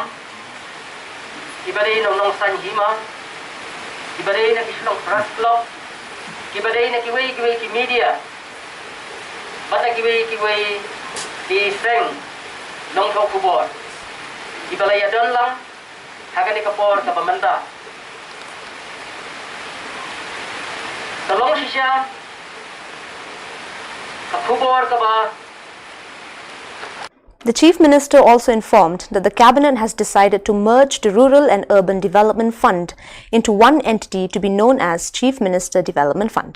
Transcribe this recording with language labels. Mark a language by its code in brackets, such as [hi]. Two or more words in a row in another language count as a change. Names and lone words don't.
[kha] Kibadai nong Sanhima, kibadai na Shillong Press Club, kibadai na kiwei ki media, bata kiwei ki seng nong kau kubor, kibalaya don lang, akan ikapor ke pemenda. [en] The Chief Minister also informed that the Cabinet has decided to merge the Rural and Urban Development Fund into one entity to be known as Chief Minister Development Fund.